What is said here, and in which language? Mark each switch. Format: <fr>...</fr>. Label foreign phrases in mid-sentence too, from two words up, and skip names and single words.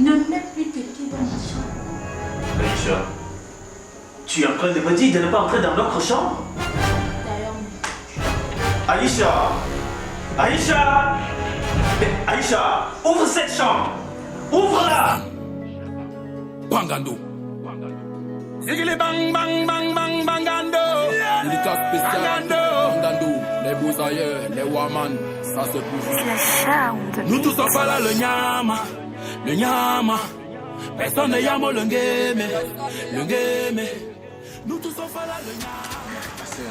<fr>Ne mets plus tes pieds dans ma chambre. Aïcha, tu es en train de me dire de ne pas entrer dans notre chambre? D'ailleurs, Aïcha! Aïcha! Mais Aïcha, ouvre cette chambre! Ouvre-la! Bangando. Zigili bang bang bang bang bangando. Dédicace spéciale Bangando. Les beaux ailleurs, les woman, ça c'est pour vous. Nous tous on fait là le nyama, le nyama. Personne ne yamo le game, le game. Nous tous on fait là le nyama.</fr>